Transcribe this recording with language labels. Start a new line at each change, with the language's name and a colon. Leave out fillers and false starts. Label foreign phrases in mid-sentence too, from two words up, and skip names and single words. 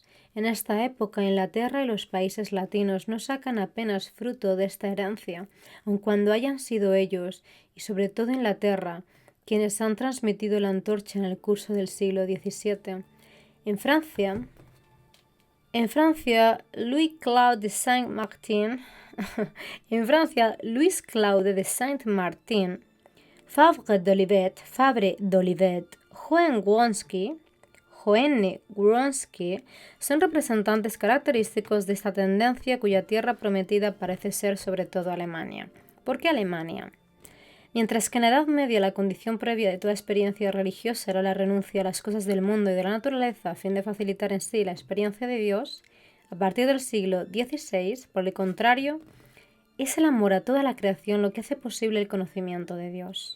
Spanish: En esta época, Inglaterra y los países latinos no sacan apenas fruto de esta herencia, aun cuando hayan sido ellos, y sobre todo Inglaterra, quienes han transmitido la antorcha en el curso del siglo XVII. En Francia, Louis Claude de Saint-Martin, de Saint-Martin, Fabre d'Olivet, Johanne Wronski son representantes característicos de esta tendencia cuya tierra prometida parece ser sobre todo Alemania. ¿Por qué Alemania? Mientras que en la Edad Media la condición previa de toda experiencia religiosa era la renuncia a las cosas del mundo y de la naturaleza a fin de facilitar en sí la experiencia de Dios, a partir del siglo XVI, por el contrario, es el amor a toda la creación lo que hace posible el conocimiento de Dios.